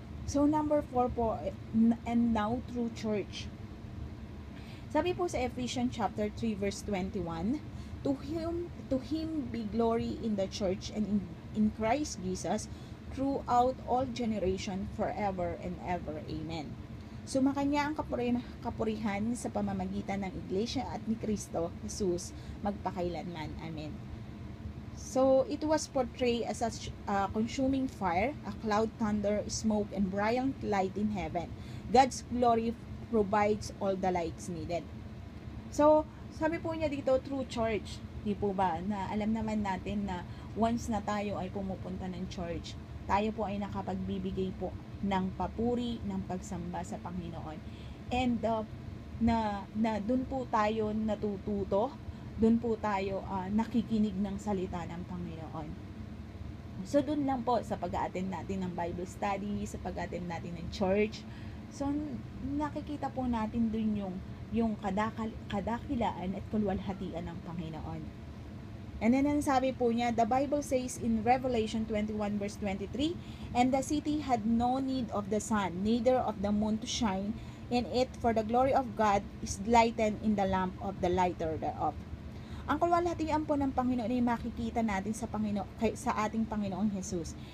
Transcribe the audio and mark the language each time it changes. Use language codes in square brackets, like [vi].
[en] So, number 4 po, and now through church. [tl] Sabi po sa [en] Ephesians chapter 3 verse 21, To him be glory in the church and in Christ Jesus throughout all generation forever and ever. Amen. [tl] Sumakanya ang kapurihan sa pamamagitan ng Iglesia at ni Kristo Jesus magpakailanman. Amen. [en] So, it was portrayed as a consuming fire, a cloud, thunder, smoke, and brilliant light in heaven. God's glory provides all the lights needed. So, [tl] sabi po niya dito, [en] through church. [tl] Di po ba? Na alam naman natin na once na tayo ay pumupunta ng church, tayo po ay nakapagbibigay po ng papuri, ng pagsamba sa Panginoon. And na doon po tayo natututo, doon po tayo nakikinig ng salita ng Panginoon. So, doon lang po sa pag-a-attend natin ng Bible study, sa pag-a-attend natin ng church. So, nakikita po natin doon yung kadakilaan at kalwalhatian ng Panginoon. [en] And then, [tl] sabi po niya, [en] the Bible says in Revelation 21 verse 23, And the city had no need of the sun, neither of the moon to shine in it, for the glory of God is lightened in the lamp of the lighter thereof. [tl] Ang kalwalhatian po ng Panginoon ay makikita natin sa ating Panginoong Jesus.